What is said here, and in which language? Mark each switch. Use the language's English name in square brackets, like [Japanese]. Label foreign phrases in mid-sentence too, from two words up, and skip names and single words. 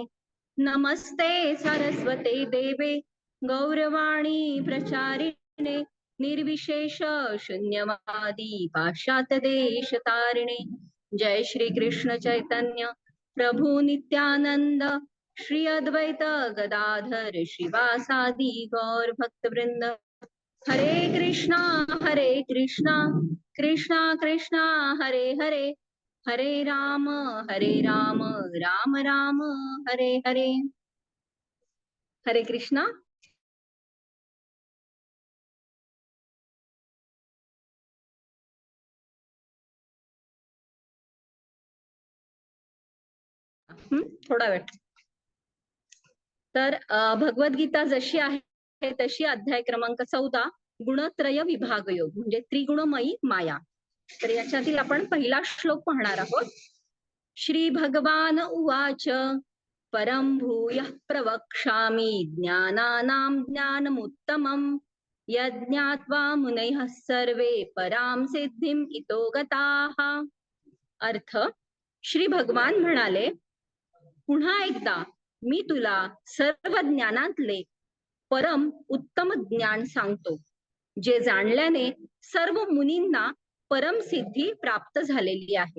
[Sanskrit] नमस्ते सरस्वते देवे गौरवाणी प्रचारिणे निर्विशेष शून्यवादी पाश्चात्य देश तारिणे. जय श्री कृष्ण चैतन्य प्रभु नित्यानंद श्री अद्वैत गदाधर श्रीवासादि गौर भक्तवृंद. हरे कृष्णा कृष्णा कृष्णा हरे हरे, हरे राम राम राम हरे हरे. हरे कृष्णा. [Marathi] थोडा वेळ. तर भगवद्गीता जशी आहे तशी अध्याय क्रमांक 14 गुणत्रय विभाग योग म्हणजे त्रिगुणमयी माया. तर याच्यातील आपण पहिला श्लोक पाहणार आहोत. [Sanskrit] श्री भगवान उवाच परं भूयः प्रवक्ष्यामि ज्ञानानां ज्ञानमुत्तमं यज्ञात्वा मुनयः सर्वे परां सिद्धिं इतो गताः. [Marathi] अर्थ, श्री भगवान म्हणाले, पुन्हा एकदा मी तुला सर्व ज्ञानातले परम उत्तम ज्ञान सांगतो, जे जाणल्याने सर्व मुनींना परम सिद्धी प्राप्त झालेली आहे.